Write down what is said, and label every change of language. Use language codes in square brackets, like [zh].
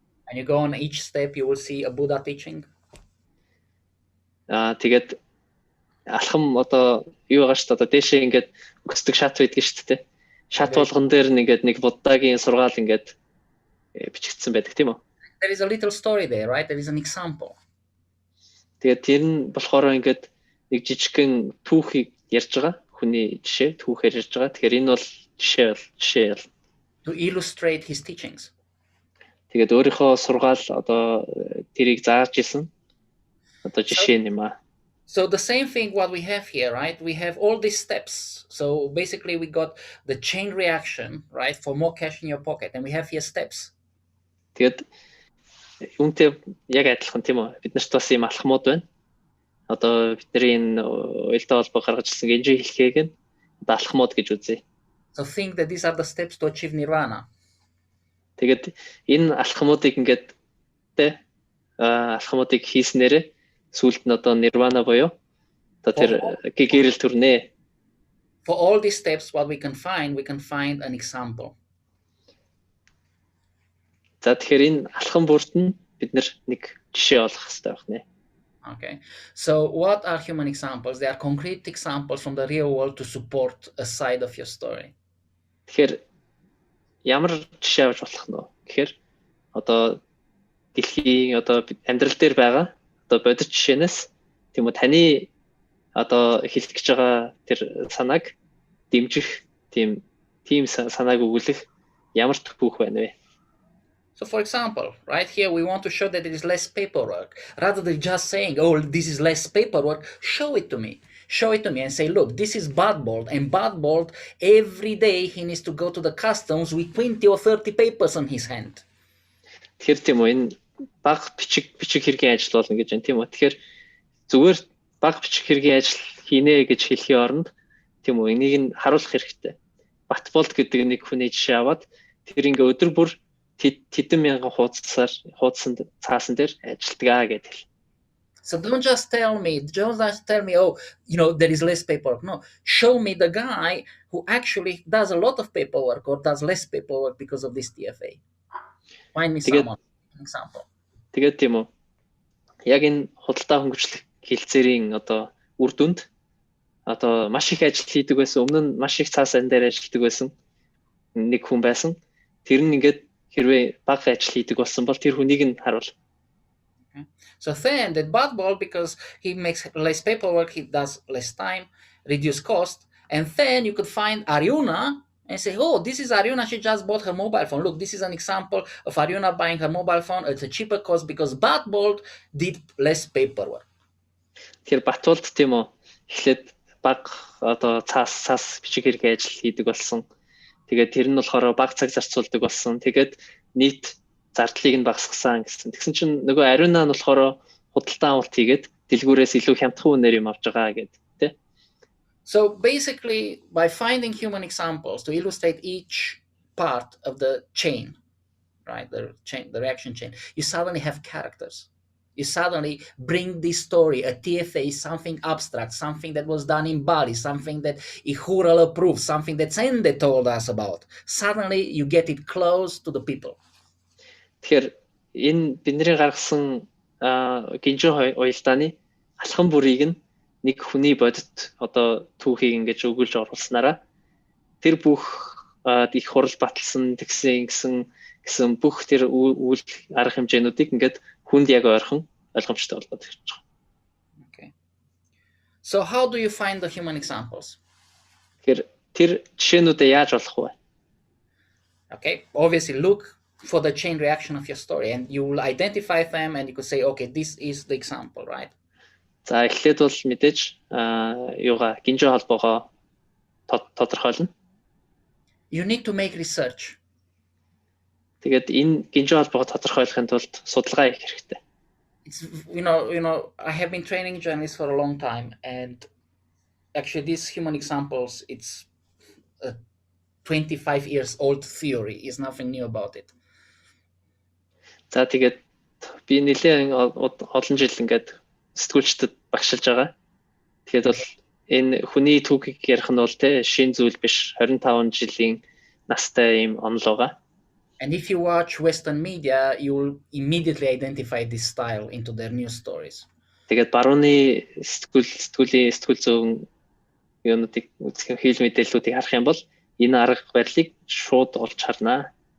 [en] And you go on each step, you will see a Buddha teaching. [mn] Тэгээд алхам одоо юу байгаа шүү дээ. Одоо дээшээ ингээд өсдөг шат байдаг шүү дээ. Шат болгон дээр ингээд нэг буддагийн сургаал ингээд бичигдсэн байдаг тийм үү? [en] There is a little story there, right? There is an example. [mn] Тэгээд тэр нь болохоор ингээд нэг жижигхэн түүхийг ярьж байгаа. Хүний жишээ түүхээр ярьж байгаа. Тэгэхээр энэ бол жишээ. [en] To illustrate his teachings. [mn] Тэгээд өөрийнхөө сургаал одоо тэрийг зааж исэн. Одоо жишээ юм аа. [en] So the same thing what we have here, right? We have all these steps. So basically we got the chain reaction, right? For more cash in your pocket. And we have here steps. [mn] Тэгээд юунтэй яг адилхан тийм үү? Бид нарт бас ийм алхмууд байна. Одоо бидний энэ уялдаа холбоо гаргаж ирсэн гинжи хэлхээг нь алхмууд гэж үзье. [en] So think that these are the steps to achieve nirvana. [mn] Тэгээд энэ алхмуудыг ингээд тэ алхмуудыг хийснээрээ сүүлд нь одоо нирвана буюу одоо тэр гэгэрэл төрнэ. [en] For all these steps what we can find an example. [mn] За тэгэхээр энэ алхам бүрт нь бид нэг жишээ олох хэрэгтэй байна. [en] Okay. So what are human examples? They are concrete examples from the real world to support a side of your story. [mn] Тэгэхээр ямар жишээ авч болох нь вэ? Тэгэхээр одоо дэлхийн одоо амьдрал дээр байгаа одоо бодит жишээнээс тийм үү таны одоо хэлэх гэж байгаа тэр санааг дэмжих тийм санааг өгүүлэх ямар түүх байна вэ? [en] So for example, right here we want to show that there is less paperwork. Rather than just saying, oh, this is less paperwork, show it to me. Show it to me and say, look, this is Badbold, and Badbold, every day he needs to go to the customs with 20 or 30 papers on his hand. [mn] Тэгэхээр тийм үү энэ баг бичиг хэргийн ажил болно гэж байна тийм үү. Тэгэхээр зүгээр баг бичиг хэргийн ажил хийнэ гэж хэлхийн оронд тийм үү энийг нь харуулах хэрэгтэй. Батболд гэдэг нэг хүний жишээ аваад тэр ингээ өдөр бүр тэдэн мянган хуудсан цаасан дээр ажилтгаа гэдэг. [en] So don't just tell me, oh, you know, there is less paperwork. No, show me the guy who actually does a lot of paperwork or does less paperwork because of this TFA. Find me someone, an example. [mn] Тэгээд тийм үү. Яг энэ худалдаа хөнгөлөлт хэлцээрийн одоо үр дүнд одоо маш их ажил хийдэг байсан. Өмнө нь маш их цаасан дээр ажилладаг байсан нэг хүн байсан. Тэр нь ингээд хэрвээ бага ажил хийдэг болсон бол тэр хүнийг нь харуул. [en] So then that Badbold, because he makes less paperwork, he does less time, reduce cost, and then you could find Ariuna and say, oh, this is Ariuna, she just bought her mobile phone. Look, this is an example of Ariuna buying her mobile phone. It's a cheaper cost because Badbold did less paperwork. [mn] Тэгэхээр Батболд тийм үү эхлээд бага одоо цаас бичиг хэрэг ажил хийдэг болсон. Тэгээд тэр нь болохоор бага цаг зарцуулдаг болсон. Тэгээд нийт зардлыг нь багасгасан гэсэн. Тэгсэн чинь нөгөө Ариуна нь болохоор худалдаа авалт хийгээд дэлгүүрээс илүү хямдхан үнээр юм авч байгаа гэдэг тий. [en] So basically by finding human examples to illustrate each part of the chain, right? The reaction chain, you suddenly have characters. You suddenly bring this story. A TFA is something abstract, something that was done in Bali, something that Ihurala approved, something that Sende told us about. Suddenly you get it close to the people. [mn] Тэгэхээр энэ бидний гаргасан гинжин уялдааны алхам бүрийг нэг хүний бодит одоо түүхийг ингэж өгүүлж оруулснараа тэр бүх их хурал баталсан гэсэн бүх тэр үйл арга хэмжээнүүдийг ингээд хүнд яг ойрхон ойлгомжтой болгоод ирж байгаа. [en] Okay. So how do you find the human examples? [mn] Тэгэхээр тэр жишээнүүдээ яаж олох вэ? [en] Okay, obviously look for the chain reaction of your story and you will identify them and you could say, okay, this is the example, right? [mn] За эхлээд бол мэдээж юугаа гинжин холбоогоо тодорхойлно. [en] You need to make research. [mn] Тэгээд энэ гинжин холбоогоо тодорхойлохын тулд судалгаа хийх хэрэгтэй. [en] It's you know I have been training journalists for a long time and actually these human examples, it's a 25 years old theory. Is nothing new about it. [mn] За тэгээд би нэлээд олон жил ингээд сэтгүүлчдэд багшилж байгаа. Тэгээд бол энэ хүний түүхийг ярих нь бол тэ шин зүйл биш 25 жилийн настай юм онол байгаа. [en] And if you watch Western media, you will immediately identify this style into their news stories. [mn] Тэгээд барууны сэтгүүл зүүн юунуудыг үзэх хэл мэдээллүүдийг харах юм бол энэ арга барилыг шууд олж харнаа.